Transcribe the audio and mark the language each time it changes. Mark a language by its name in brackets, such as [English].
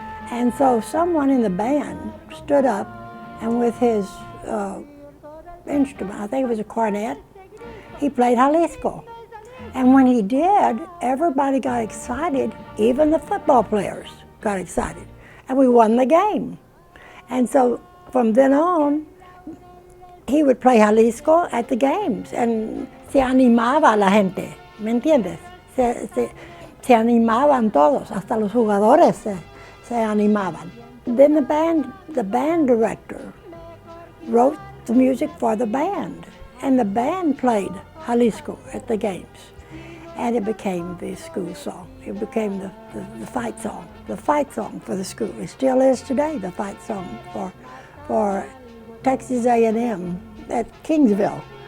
[English] And so someone in the band stood up, and with his instrument, I think it was a cornet, he played Jalisco. And when he did, everybody got excited, even the football players got excited. And we won the game. And so from then on, he would play Jalisco at the games. [Spanish] And se animaba la gente, ¿me entiendes? Se animaban todos, hasta los jugadores se animaban. [English] Then the band director wrote the music for the band. And the band played Jalisco at the games. And it became the school song. It became the fight song for the school. It still is today, the fight song for Texas A&M at Kingsville.